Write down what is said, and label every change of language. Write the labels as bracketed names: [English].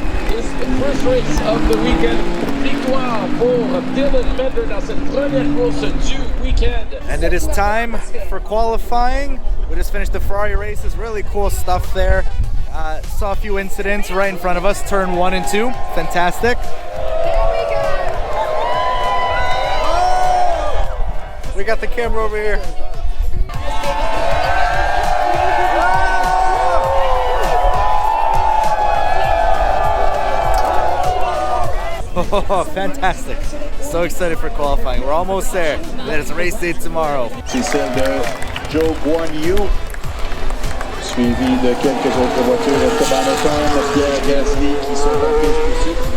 [English] Race of the weekend, [French] victoire pour Dylan Mender dans cette première course du weekend. [English] And it is time for qualifying. We just finished the Ferrari races, really cool stuff there. Saw a few incidents right in front of us, turn 1 and 2, fantastic. We got the camera over here. Oh, fantastic. So excited for qualifying. We're almost there. Then it's race day tomorrow. [French] C'est celle de Joe Guanyu, suivi de quelques autres voitures. Esteban Ocon, Pierre Gasly qui sont en piste aussi.